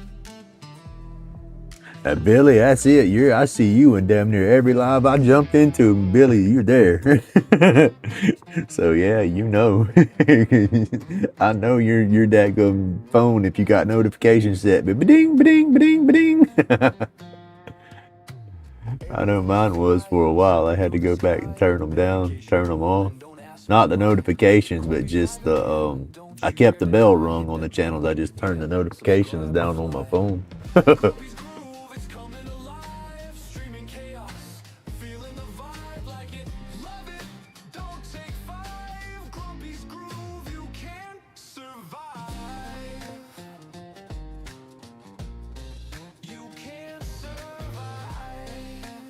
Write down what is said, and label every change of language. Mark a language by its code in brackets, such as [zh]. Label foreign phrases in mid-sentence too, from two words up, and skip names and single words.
[en] Billy, that's it. I see you in damn near every live I jump into. Billy, you're there. So yeah, you know. I know your daggum phone if you got notifications set. But ba-ding, ba-ding, ba-ding, ba-ding. I know mine was for a while. I had to go back and turn them down, turn them off. Not the notifications, but just the I kept the bell rung on the channels. I just turned the notifications down on my phone. It's coming alive, streaming chaos, feeling the vibe like it, love it, don't take five, Grumpy's groove, you can't survive, you can't survive.